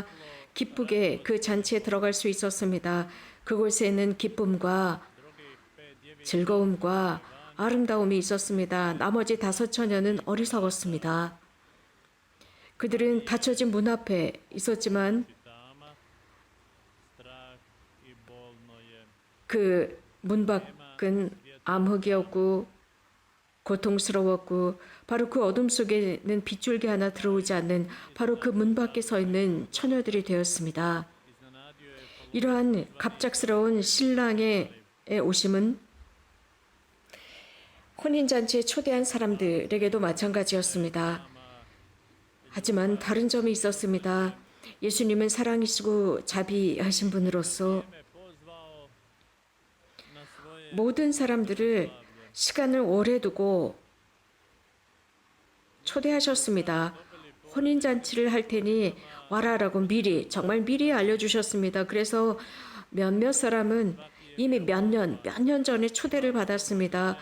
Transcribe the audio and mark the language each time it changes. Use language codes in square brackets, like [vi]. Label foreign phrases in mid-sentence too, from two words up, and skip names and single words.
[ko] 기쁘게 그 잔치에 들어갈 수 있었습니다. 그곳에는 기쁨과 즐거움과 아름다움이 있었습니다. 나머지 5 처녀는 어리석었습니다. 그들은 닫혀진 문 앞에 있었지만 [hr] Tama, strah i bolno je. [ko] 그 문 밖은 암흑이었고 고통스러웠고 바로 그 어둠 속에는 빗줄기 하나 들어오지 않는 바로 그 문 밖에 서 있는 처녀들이 되었습니다. [hr] Iznenadio je [ko] 이러한 갑작스러운 신랑의 오심은 혼인잔치에 초대한 사람들에게도 마찬가지였습니다. 하지만 다른 점이 있었습니다. 예수님은 사랑이시고 자비하신 분으로서 [hr] me pozvao na svoje [ko] 모든 사람들을 시간을 오래 두고 초대하셨습니다. 혼인잔치를 할 테니 와라라고 정말 미리 알려주셨습니다. 그래서 몇몇 사람은 이미 몇 년 전에 초대를 받았습니다.